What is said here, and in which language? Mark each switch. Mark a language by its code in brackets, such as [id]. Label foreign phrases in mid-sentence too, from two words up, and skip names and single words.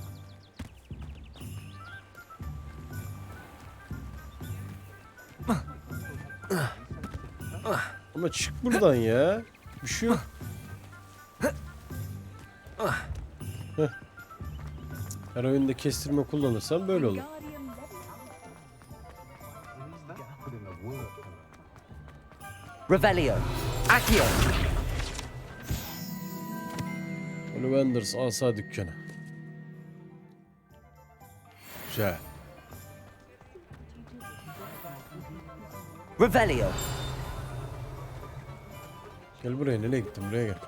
[tr] Ama çık buradan ya. Bir şey yok. Heh. Her oyunda kestirme kullanırsan böyle olur. Revelio! Accio! Ollivanders asa dükkanı. Güzel. Revelio! Gel buraya, nereye gittin? Buraya gel.